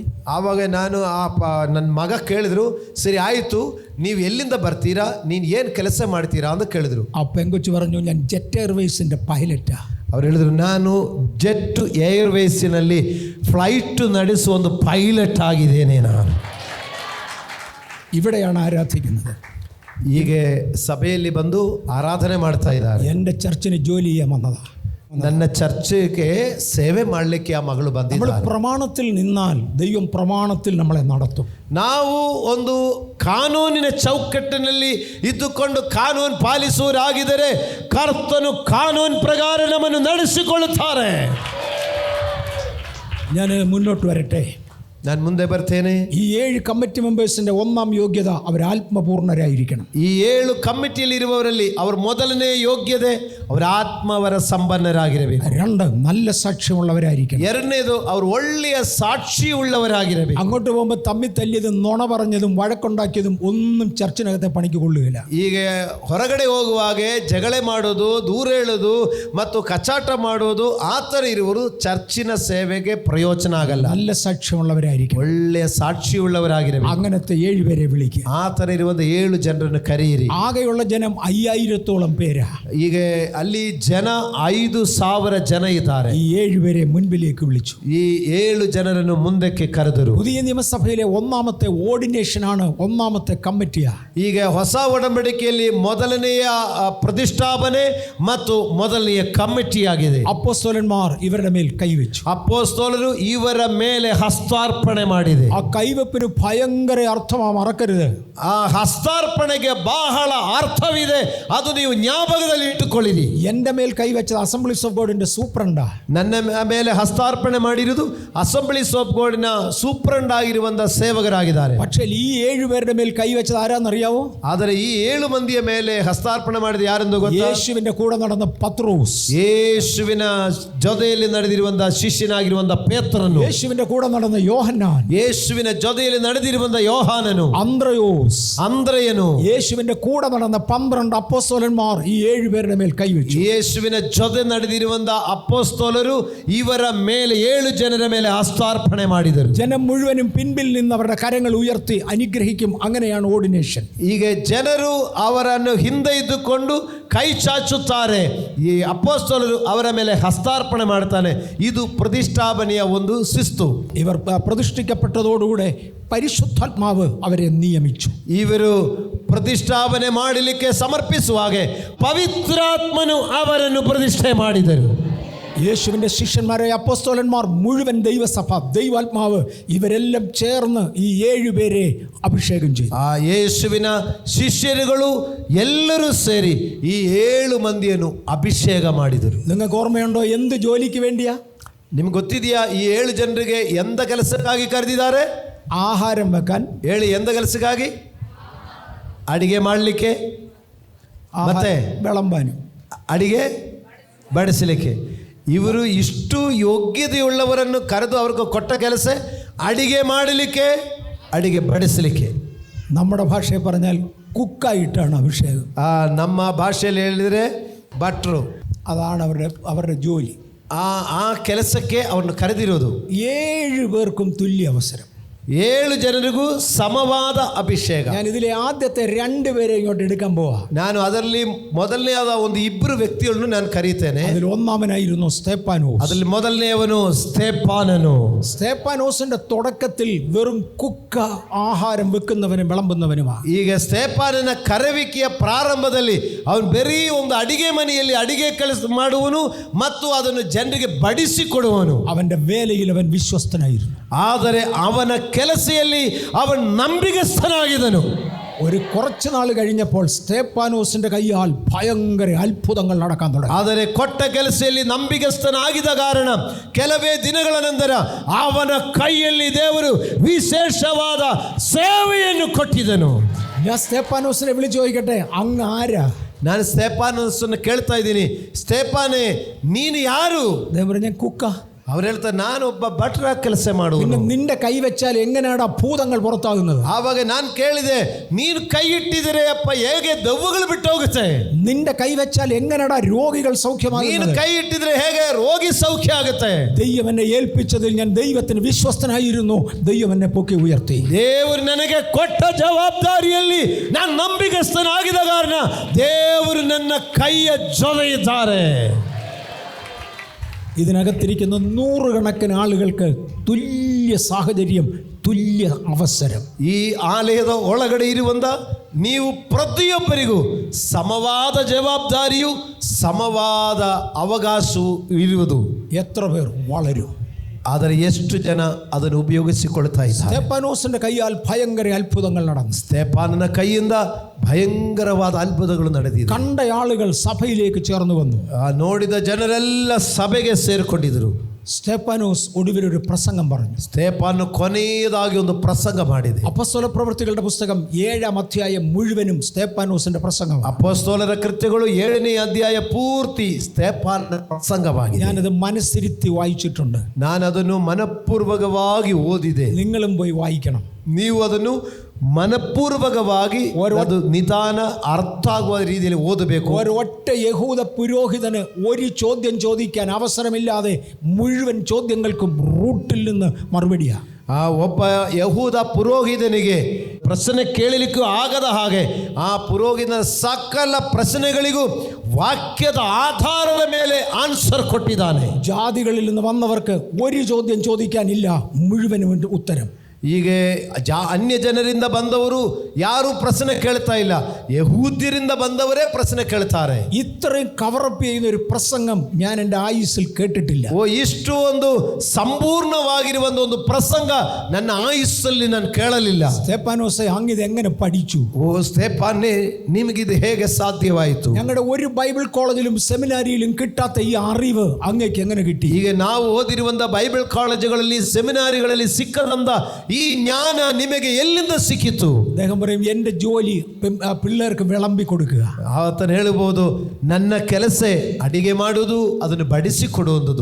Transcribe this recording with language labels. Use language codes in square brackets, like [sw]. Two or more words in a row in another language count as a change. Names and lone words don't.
[kn] ಆವಾಗ ನಾನು ನನ್ನ ಮಗ ಕೇಳಿದ್ರು, ಸರಿ ಆಯಿತು, ನೀವು ಎಲ್ಲಿಂದ ಬರ್ತೀರಾ, ನೀನು ಏನು ಕೆಲಸ ಮಾಡ್ತೀರಾ ಅಂತ ಕೇಳಿದ್ರು. [ml] ആ പെങ്കൊച്ചു പറഞ്ഞു, ഞാൻ ജെറ്റ് എയർവേസിന്റെ പൈലറ്റാ. [kn] ಅವ್ರು ಹೇಳಿದ್ರು, ನಾನು ಜೆಟ್ ಏರ್ವೇಸಿನಲ್ಲಿ ಫ್ಲೈಟ್ ನಡೆಸುವ ಒಂದು ಪೈಲಟ್ ಆಗಿದ್ದೇನೆ ನಾನು. [ml] ഇവിടെയാണ് ആരാധിക്കുന്നത്. [kn] ಹೀಗೆ ಸಭೆಯಲ್ಲಿ ಬಂದು ಆರಾಧನೆ ಮಾಡ್ತಾ ಇದ್ದಾರೆ. [ml] എൻ്റെ ചർച്ചിന് ജോലി ചെയ്യാൻ വന്നതാ. [kn] ನನ್ನ ಚರ್ಚಿಗೆ ಸೇವೆ ಮಾಡಲಿಕ್ಕೆ ಆ ಮಗಳು [ml] നമ്മൾ [kn] ಬಂದಿದ್ದಾರೆ. [ml] പ്രമാണത്തിൽ നിന്നാൽ ദൈവം പ്രമാണത്തിൽ നമ്മളെ നടത്തും. [kn] ನಾವು ಒಂದು ಕಾನೂನಿನ ಚೌಕಟ್ಟಿನಲ್ಲಿ ಇದ್ದುಕೊಂಡು ಕಾನೂನು ಪಾಲಿಸುವರಾಗಿದ್ದರೆ ಕರ್ತನು ಕಾನೂನು ಪ್ರಕಾರ ನಮ್ಮನ್ನು ನಡೆಸಿಕೊಳ್ಳುತ್ತಾರೆ. [ml] ഞാൻ മുന്നോട്ട് വരട്ടെ. [kn] ನಾನು ಮುಂದೆ ಬರ್ತೇನೆ. [ml] ഈ 7 [en] committee members [ml] ഒന്നാം യോഗ്യത അവർ ആത്മപൂർണരായിരിക്കണം. [kn] ಈ 7 ಕಮಿಟಿಯಲ್ಲಿ ಇರುವವರಲ್ಲಿ ಅವರ ಮೊದಲನೇ ಯೋಗ್ಯತೆ ಅವರ ಆತ್ಮವರ ಸಂಪನ್ನರಾಗಿರಬೇಕು. [ml] 2 നല്ല സാക്ഷ്യമുള്ളവരായിരിക്കണം. [kn] 2ನೇದು ಅವರು ಒಳ್ಳೆಯ ಸಾಕ್ಷಿ ಉಳ್ಳವರಾಗಿರಬೇಕು. [ml] അങ്ങോട്ട് പോകുമ്പോൾ തമ്മിൽ തല്ലിയതും നുണ പറഞ്ഞതും വഴക്കുണ്ടാക്കിയതും ഒന്നും ചർച്ചിനകത്തെ പണിക്ക് കൊള്ളുകയില്ല. [kn] ಈಗ ಹೊರಗಡೆ ಹೋಗುವಾಗ ಜಗಳ ಮಾಡೋದು, ದೂರ ಹೇಳೋದು ಮತ್ತು ಕಚಾಟ ಮಾಡೋದು ಆ ಥರ ಇರುವರು ಚರ್ಚಿನ ಸೇವೆಗೆ ಪ್ರಯೋಜನ ಆಗಲ್ಲ. [ml] നല്ല സാക്ഷ്യമുള്ളവരായിരിക്കും. [kn] ಒಳ್ಳೆಯ ಸಾಕ್ಷಿಯುಳ್ಳವರಾಗಿರಬೇಕು. [ml] അങ്ങനത്തെ 7 പേരെ വിളിക്കുക. [kn] ಆ ಥರ ಇರುವಂಥ 7 ಜನರನ್ನು ಕರೆಯಿರಿ. [ml] ആകെയുള്ള ജനം 5000-ഓളം പേരാ. [kn] ಈಗ ಅಲ್ಲಿ ಜನ 5000 ಜನ ಇದ್ದಾರೆ. [ml] ഈ 7 പേരെ മുൻപിലേക്ക് വിളിച്ചു. [kn] ಈ 7 ಜನರನ್ನು ಮುಂದಕ್ಕೆ ಕರೆದರು. [ml] പുതിയ നിയമസഭയിലെ ഒന്നാമത്തെ ഓർഡിനേഷനാണ്, ഒന്നാമത്തെ കമ്മിറ്റിയാ. [kn] ಈಗ ಹೊಸ ಒಡಂಬಡಿಕೆಯಲ್ಲಿ ಮೊದಲನೆಯ ಪ್ರತಿಷ್ಠಾಪನೆ ಮತ್ತು ಮೊದಲನೆಯ ಕಮಿಟಿಯಾಗಿದೆ. [ml] അപ്പോസ്തലന്മാർ ഇവരുടെ മേൽ കൈവച്ചു. [kn] ಅಪೊಸ್ತಲರು ಇವರ ಮೇಲೆ ಹಸ್ತಾರ್ಪಣೆ ಮಾಡಿದೆ. [ml] ആ കൈവപ്പിന് ഭയങ്കര അർത്ഥമാ, മറക്കരുത്. [kn] ಆ ಹಸ್ತಾರ್ಪಣೆಗೆ ಬಹಳ ಅರ್ಥವಿದೆ, ಅದು ನೀವು ಜ್ಞಾಪಕದಲ್ಲಿ ಇಟ್ಟುಕೊಳ್ಳಿರಿ. [ml] എൻ്റെ മേൽ കൈവച്ചത് അസംബ്ലീസ് ഓഫ് ഗോഡിന്റെ സൂപ്രണ്ടാ. [kn] ನನ್ನ ಮೇಲೆ ಹಸ್ತಾರ್ಪಣೆ ಮಾಡಿರುವುದು ಅಸೆಂಬ್ಲೀಸ್ ಆಫ್ ಗೋಡಿನ ಸೂಪ್ರಂಡ್ ಆಗಿರುವಂತ ಸೇವಕರಾಗಿದ್ದಾರೆ. [ml] പക്ഷേ ഈ 7 പേരുടെ മേൽ കൈവച്ചത് ആരാന്നറിയാവോ? [kn] ಆದರೆ ಈ 7 ಮಂದಿಯ ಮೇಲೆ ಹಸ್ತಾರ್ಪಣೆ ಮಾಡಿದ ಯಾರೆಂದು ಗೊತ್ತಾ? [ml] യേശുവിന്റെ കൂടെ നടന്ന പത്രോസ്, [kn] ಯೇಸುವಿನ ಜೊತೆಯಲ್ಲಿ ನಡೆದಿರುವಂತಹ ಶಿಷ್ಯನಾಗಿರುವಂತ ಪೇತ್ರನು, [ml] യേശുവിന്റെ കൂടെ നടന്ന യോഹന്നാൻ, [kn] ಯೇಸುವಿನ ಜೊತೆಯಲ್ಲಿ ನಡೆದಿರುವಂತ ಯೋಹಾನನು, [ml] അന്ത്രയോസ്, [kn] ಅಂದ್ರೆಯನು, [ml] യേശുവിന്റെ കൂടെ നടന്ന 12 അപ്പോസ്തലന്മാർ ഈ 7 പേരുടെ മേൽ കൈവച്ചു. [kn] ಯೇಸುವಿನ ಜೊತೆ ನಡೆದಿರುವಂತ ಅಪೊಸ್ತಲರು ಇವರ ಮೇಲೆ 7 ಜನರ ಮೇಲೆ ಹಸ್ತಾರ್ಪಣೆ ಮಾಡಿದರು. [ml] ജനം മുഴുവനും പിൻപിൽ നിന്ന് അവരുടെ കരങ്ങൾ ഉയർത്തി അനുഗ്രഹിക്കും. അങ്ങനെയാണ് ഓർഡിനേഷൻ. [kn] ಈಗ ಜನರು ಅವರನ್ನು ಹಿಂದೆ ಇದ್ದುಕೊಂಡು ಕೈ ಚಾಚುತ್ತಾರೆ. ಈ ಅಪೊಸ್ತಲರು ಅವರ ಮೇಲೆ ಹಸ್ತಾರ್ಪಣೆ ಮಾಡ್ತಾನೆ. ಇದು ಪ್ರತಿಷ್ಠಾಪನೆಯ ಒಂದು ಶಿಸ್ತು. [ml] ഇവർ പ്രതിഷ്ഠിക്കപ്പെട്ടതോടുകൂടെ പരിശുദ്ധാത്മാവ് അവരെ നിയമിച്ചു. [kn] ಇವರು ಪ್ರತಿಷ್ಠಾಪನೆ ಮಾಡಲಿಕ್ಕೆ ಸಮರ್ಪಿಸುವಾಗ ಪವಿತ್ರಾತ್ಮನು ಅವರನ್ನು ಪ್ರತಿಷ್ಠೆ ಮಾಡಿದರು. [ml] യേശുവിൻ്റെ ശിഷ്യന്മാരെ അപ്പോസ്തലന്മാർ മുഴുവൻ ദൈവസഭ, ദൈവാത്മാവ് ഇവരെല്ലാം ചേർന്ന് ഈ 7 പേരെ അഭിഷേകം ചെയ്തു. [kn] ಆ ಯೇಸುವಿನ ಶಿಷ್ಯರುಗಳು ಎಲ್ಲರೂ ಸೇರಿ ಈ 7 ಮಂದಿಯನ್ನು ಅಭಿಷೇಕ ಮಾಡಿದರು. [ml] നിങ്ങൾക്ക് ഓർമ്മയുണ്ടോ എന്ത് ജോലിക്ക് വേണ്ടിയാ? [kn] ನಿಮ್ಗೆ ಗೊತ್ತಿದೆಯಾ ಈ 7 ಜನರಿಗೆ ಎಂದ ಕೆಲಸಕ್ಕಾಗಿ ಕರೆದಿದ್ದಾರೆ? [ml] ആഹാരം വെക്കാൻ. [kn] ಹೇಳಿ, ಎಂದ ಕೆಲಸಕ್ಕಾಗಿ? ಅಡಿಗೆ ಮಾಡಲಿಕ್ಕೆ, ಮತ್ತೆ [ml] വിളമ്പാനും, [kn] ಅಡಿಗೆ ಬಡಿಸಲಿಕ್ಕೆ. ಇವರು ಇಷ್ಟು ಯೋಗ್ಯತೆಯುಳ್ಳವರನ್ನು ಕರೆದು ಅವ್ರಿಗೆ ಕೊಟ್ಟ ಕೆಲಸ ಅಡಿಗೆ ಮಾಡಲಿಕ್ಕೆ, ಅಡಿಗೆ ಬಡಿಸಲಿಕ್ಕೆ. [ml] നമ്മുടെ ഭാഷയിൽ പറഞ്ഞാൽ കുക്കായിട്ടാണ് അഭിഷേകം. [kn] ನಮ್ಮ ಭಾಷೆಯಲ್ಲಿ ಹೇಳಿದರೆ ಭಟ್ರು, [ml] അതാണ് അവരുടെ ജോലി. [kn] ಆ ಕೆಲಸಕ್ಕೆ ಅವ್ರನ್ನ ಕರೆದಿರೋದು. [ml] 7 പേർക്കും തുല്യ അവസരം, [kn] 7 ಜನರಿಗೂ ಸಮವಾದ ಅಭಿಷೇಕ. [ml] ഞാൻ ഇതിലെ ആദ്യത്തെ 2 പേരെ ഇങ്ങോട്ട് എടുക്കാൻ പോവാ. [kn] ನಾನು ಅದರಲ್ಲಿ ಮೊದಲನೆಯಾದ ಒಂದು 2 ವ್ಯಕ್ತಿಗಳನ್ನು ನಾನು ಕರೀತೇನೆ. [ml] അതിൽ ഒന്നാമനായിരുന്നു സ്തേഫാനോസ്. [kn] ಅದರಲ್ಲಿ ಮೊದಲನೆಯವನು സ്തേഫാനನು. [ml] സ്തേഫാനോസിന്റെ തുടക്കത്തിൽ വെറും കുക്ക, ആഹാരം വെക്കുന്നവനും വിളമ്പുന്നവനുമാണ്. [kn] ಈಗ ಸ್ತೇಫಾನನ ಕರೆವಿಕೆಯ ಪ್ರಾರಂಭದಲ್ಲಿ ಅವನು ಬರೀ ಒಂದು ಅಡಿಗೆ ಮನೆಯಲ್ಲಿ ಅಡಿಗೆ ಕೆಲಸ ಮಾಡುವನು ಮತ್ತು ಅದನ್ನು ಜನರಿಗೆ ಬಡಿಸಿಕೊಡುವನು. [ml] അവന്റെ വേലയിൽ അവൻ വിശ്വസ്തനായിരുന്നു. [kn] ಆದರೆ ಅವನ ಕೆಲಸದಲ್ಲಿ ಅವನು ನಂಬಿಗಸ್ತನಾಗಿದ್ದನು. [ml] ഒരു കുറച്ച് നാൾ കഴിഞ്ഞപ്പോൾ സ്തേഫാനോസിന്റെ കൈയാൽ ഭയങ്കര അത്ഭുതങ്ങൾ നടക്കാൻ തുടങ്ങി. [kn] ಆದರೆ ಕೊಟ್ಟ ಕೆಲಸದಲ್ಲಿ ನಂಬಿಗಸ್ತನಾಗಿದ್ದ ಕಾರಣ ಕೆಲವೇ ದಿನಗಳ ನಂತರ ಅವನ ಕೈಯಲ್ಲಿ ದೇವರು ವಿಶೇಷವಾದ ಸೇವೆಯನ್ನು ಕೊಟ್ಟಿದ್ದನು. [ml] ഞാൻ സ്തേഫാനോസിനെ വിളിച്ചു ചോദിക്കട്ടെ, അങ്ങ് ആരാ? [kn] ನಾನು ಸ್ತೆಫಾನಸನ್ನು ಕೇಳ್ತಾ ಇದ್ದೀನಿ, ಸ್ತೆಫಾನೇ ನೀನು ಯಾರು? ದೇವರು, [ml] ഞാൻ കുക്ക. [kn] ಅವ್ರು ಹೇಳ್ತಾರೆ, ನಾನು ಒಬ್ಬ ಭಟ್ರ ಕೆಲಸ ಮಾಡುವನು. [ml] നിന്റെ കൈ വെച്ചാൽ എങ്ങനെയാണ് ഭൂതങ്ങൾ പുറത്താകുന്നത്? [kn] ಆವಾಗ ನಾನು ಕೇಳಿದೆ, ನೀನು ಕೈ ಇಟ್ಟಿದರೆ ಅಪ್ಪ ಹೇಗೆ ದೆವ್ವಗಳು ಬಿಟ್ಟು ಹೋಗುತ್ತೆ? [ml] നിന്റെ ಕೈ വെച്ചാൽ എങ്ങനെയാണ് രോഗികൾ സൗഖ്യമാകുന്നത്? [kn] ನೀನು ಕೈ ಇಟ್ಟಿದ್ರೆ ಹೇಗೆ ರೋಗಿ ಸೌಖ್ಯ ಆಗುತ್ತೆ? [ml] ദൈവം എന്നെ ഏൽപ്പിച്ചതിൽ ഞാൻ ദൈവത്തിന് വിശ്വസ്തനായിരുന്നു. ദൈവം എന്നെ പൊക്കി ഉയർത്തി. [kn] ದೇವರು ನನಗೆ ಕೊಟ್ಟ ಜವಾಬ್ದಾರಿಯಲ್ಲಿ ನಾನು ನಂಬಿಗಸ್ತನಾಗಿದ್ದ ಕಾರಣ ದೇವರು ನನ್ನ ಕೈಯ ಜೊತೆಯಿದ್ದಾರೆ. [ml] ഇതിനകത്തിരിക്കുന്ന 100 കണക്കിന് ആളുകൾക്ക് തുല്യ സാഹചര്യം, തുല്യ അവസരം. [kn] ಈ ಆಲಯದ ಒಳಗಡೆ ಇರುವಂತ ನೀವು ಪ್ರತಿಯೊಬ್ಬರಿಗೂ ಸಮವಾದ ಜವಾಬ್ದಾರಿಯು, ಸಮವಾದ ಅವಕಾಶವು ಇರುವುದು. [ml] എത്ര പേർ വളരും? [kn] ಆದರೆ ಎಷ್ಟು ಜನ ಅದನ್ನು ಉಪಯೋಗಿಸಿಕೊಳ್ತಾ ಇದ್ದಾರೆ? [ml] സ്തേഫാനോസിന്റെ കൈയാൽ ഭയങ്കര അത്ഭുതങ്ങൾ നടന്നു. [kn] ಸ್ತೆಫಾನನ ಕೈಯಿಂದ ಭಯಂಕರವಾದ ಅದ್ಭುತಗಳು ನಡೆದಿದೆ. [ml] കണ്ട ആളുകൾ സഭയിലേക്ക് ചേർന്ന് വന്നു. [kn] ನೋಡಿದ ಜನರೆಲ್ಲ ಸಭೆಗೆ ಸೇರಿಕೊಂಡಿದ್ರು. [ml] സ്തേഫാനോസ് ഒടുവിൽ ഒരു പ്രസംഗം പറഞ്ഞു. [kn] ಸ್ತೆಫಾನ ಕೊನೆಯದಾಗಿ ಒಂದು ಪ್ರಸಂಗ ಮಾಡಿದೆ. [ml] അപ്പോസ്തല പ്രവൃത്തികളുടെ പുസ്തകം 7-ാം അധ്യായം മുഴുവനും സ്തേഫാനോസിന്റെ പ്രസംഗം. [kn] ಅಪೊಸ್ತಲರ ಕೃತ್ಯಗಳು 7ನೇ ಅಧ್ಯಾಯ ಪೂರ್ತಿ ಸ್ತೆಫಾನನ ಪ್ರಸಂಗವಾಗಿದೆ. [ml] ഞാനത് മനസ്സിരുത്തി വായിച്ചിട്ടുണ്ട്. [kn] ನಾನು ಅದನ್ನು ಮನಪೂರ್ವಕವಾಗಿ ಓದಿದೆ. [ml] നിങ്ങളും പോയി വായിക്കണം. [kn] ನೀವು ಅದನ್ನು മനപൂർവകವಾಗಿ ಅದು ನಿಧಾನ ಅರ್ಥ ಆಗುವ ರೀತಿಯಲ್ಲಿ ಓದಬೇಕು. [ml] ഒരൊറ്റ യഹൂദ പുരോഹിതന് ഒരു ചോദ്യം ചോദിക്കാൻ അവസരമില്ലാതെ മുഴുവൻ ചോദ്യങ്ങൾക്കും റൂട്ടിൽ നിന്ന് മറുപടിയാ. [kn] ಒಬ್ಬ ಯಹೂದ ಪುರೋಹಿತನಿಗೆ ಪ್ರಶ್ನೆ ಕೇಳಲಿಕ್ಕೂ ಆಗದ ಹಾಗೆ ಆ ಪುರೋಹಿತನ ಸಕಲ ಪ್ರಶ್ನೆಗಳಿಗೂ ವಾಕ್ಯದ ಆಧಾರದ ಮೇಲೆ ಆನ್ಸರ್ ಕೊಟ್ಟಿದ್ದಾನೆ. [ml] ജാതികളിൽ നിന്ന് വന്നവർക്ക് ഒരു ചോദ്യം ചോദിക്കാനില്ല, മുഴുവനും ഉത്തരം. [kn] ಹೀಗೆ ಅನ್ಯ ಜನರಿಂದ ಬಂದವರು ಯಾರು ಪ್ರಶ್ನೆ ಕೇಳ್ತಾ ಇಲ್ಲ, ಯಹೂದ್ಯರಿಂದ ಬಂದವರೇ ಪ್ರಶ್ನೆ ಕೇಳ್ತಾರೆ. [ml] ഇത്രയും കവറപ്പ് ചെയ്യുന്ന ഒരു പ്രസംഗം ഞാൻ എൻ്റെ ആയുസ്സിൽ കേട്ടിട്ടില്ല. [kn] ಇಷ್ಟು ಒಂದು ಸಂಪೂರ್ಣವಾಗಿರುವ ಒಂದು ಪ್ರಸಂಗ ನನ್ನ ಆಯುಸ್ಸಲ್ಲಿ ನಾನು ಕೇಳಲಿಲ್ಲ. [ml] സ്തേഫാനോസേ, അങ്ങിത് എങ്ങനെ പഠിച്ചു? [kn] ಸ್ತೆಫಾನೇ, ನಿಮಗಿದು ಹೇಗೆ ಸಾಧ್ಯವಾಯಿತು? [ml] ഞങ്ങളുടെ ഒരു [en] Bible college [ml] സെമിനാരിയിലും കിട്ടാത്ത ഈ അറിവ് അങ്ങേക്ക് എങ്ങനെ കിട്ടി? [kn] ಈಗ ನಾವು ಓದಿರುವಂತ [en] Bible colleges [kn] ಸೆಮಿನಾರಿಗಳಲ್ಲಿ ಸಿಕ್ಕದಂತ ಈ ಜ್ಞಾನ ನಿಮಗೆ ಎಲ್ಲಿಂದ ಸಿಕ್ಕಿತು? [ml] അദ്ദേഹം പറയും, എൻ്റെ ജോലി പിള്ളേർക്ക് വിളമ്പി കൊടുക്കുക. [kn] ಆತನು ಹೇಳಬಹುದು, ನನ್ನ ಕೆಲಸ ಅಡಿಗೆ ಮಾಡುವುದು, ಅದನ್ನು ಬಡಿಸಿಕೊಡುವುದು.